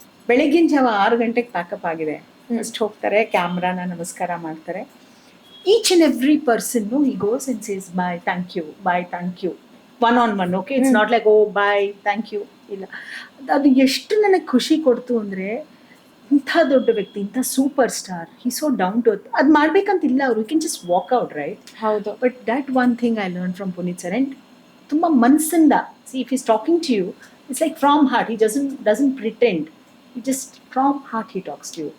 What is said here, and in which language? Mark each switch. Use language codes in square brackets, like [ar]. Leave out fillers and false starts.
[kn] ಬೆಳಗಿನ ಜಾವ 6 ಗಂಟೆಗೆ ಪ್ಯಾಕಪ್ ಆಗಿದೆ, ಫಸ್ಟ್ ಹೋಗ್ತಾರೆ, ಕ್ಯಾಮ್ರಾನ ನಮಸ್ಕಾರ ಮಾಡ್ತಾರೆ. [en] Each and every person, no, he goes and says bye, thank you, one on one. Okay, it's not like oh bye, thank you. [kn] ಇಲ್ಲ, ಅದು ಎಷ್ಟು ನನಗೆ ಖುಷಿ ಕೊಡ್ತು ಅಂದರೆ, ಇಂಥ ದೊಡ್ಡ ವ್ಯಕ್ತಿ, ಇಂಥ super star, [en] He so down to earth. [kn] ಅದು ಮಾಡ್ಬೇಕಂತಿಲ್ಲ ಅವರು, [en] You can just walk out, right? [kn] ಹೌದು. [en] But that one thing I learn from Puneet sir. And [kn] ತುಂಬ ಮನಸ್ಸಿಂದ, [en] See if is talking to you, it's like from heart. He doesn't pretend, he just from heart he talks to you.